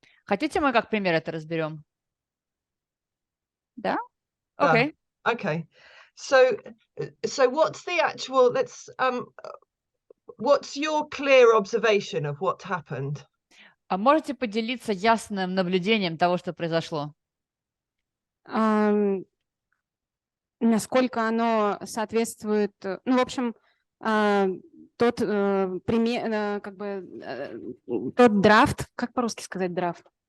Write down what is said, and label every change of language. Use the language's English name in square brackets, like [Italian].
[Russian] Хотите, мы как пример это разберем? Да? [English] Okay. Okay. So what's the actual, what's your clear observation of what happened? [Russian] А можете поделиться ясным наблюдением того, что произошло? Насколько оно соответствует, ну, в общем, тот пример, как бы тот драфт, как по-русски сказать драфт?